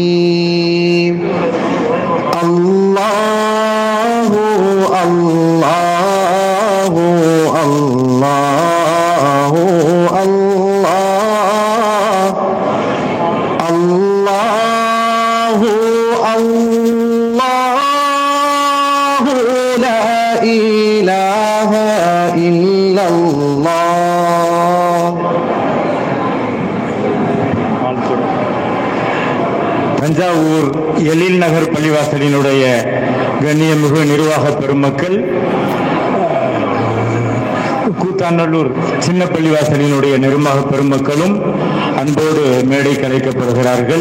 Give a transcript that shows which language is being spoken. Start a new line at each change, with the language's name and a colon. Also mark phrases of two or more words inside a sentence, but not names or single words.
Arabic: الله الله الله الله الله الله لا إله إلا الله.
Tamil: தஞ்சாவூர் எழில் நகர் பள்ளிவாசலினுடைய கண்ணியமிகு நிர்வாக பெருமக்கள், கூத்தாநல்லூர் சின்ன பள்ளிவாசலினுடைய நிர்வாக பெருமக்களும் அன்போடு மேடை கலைக்கப்படுகிறார்கள்.